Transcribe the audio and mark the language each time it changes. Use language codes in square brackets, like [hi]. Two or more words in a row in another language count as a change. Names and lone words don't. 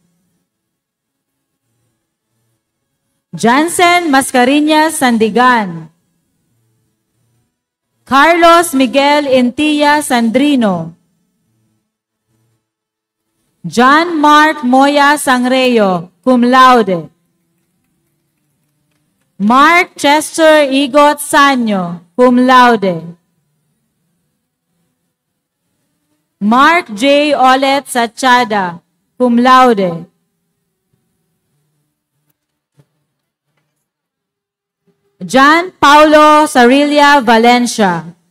[en] Jansen Mascariñas Sandigan. Carlos Miguel Intilla Sandrino. John Mark Moya Sangreo, [la] cum laude. [en] Mark Chester Igot Sanyo, [la] cum laude. [en] Mark J. Olet Sachada, [la] cum laude. [en] John Paulo Sarilla Valencia.